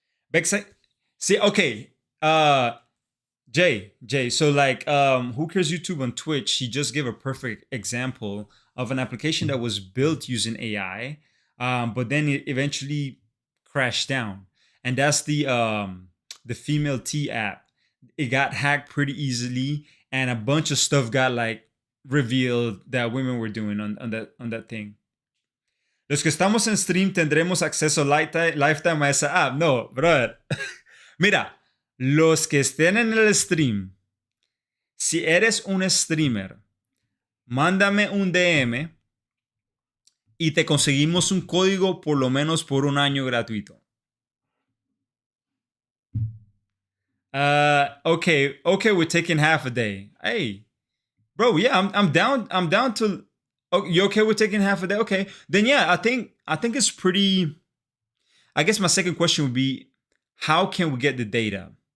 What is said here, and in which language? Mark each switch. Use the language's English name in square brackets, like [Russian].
[English] Bex, see, okay. Jay, so like Who Cares YouTube on Twitch, he just gave a perfect example of an application that was built using AI, but then it eventually crashed down. And that's the female T app. It got hacked pretty easily, and a bunch of stuff got like revealed that women were doing on that thing. [Spanish] Los que estamos en stream tendremos acceso lifetime a esa app. No, brother. Mira, los que estén en el stream, si eres un streamer, mándame un DM y te conseguimos un código por lo menos por un año gratuito. [English] Okay, we're taking half a day. Hey, bro, yeah, I'm down. I'm down to. Oh, you okay with taking half a day? Okay, then yeah, I think it's pretty. I guess my second question would be, how can we get the data?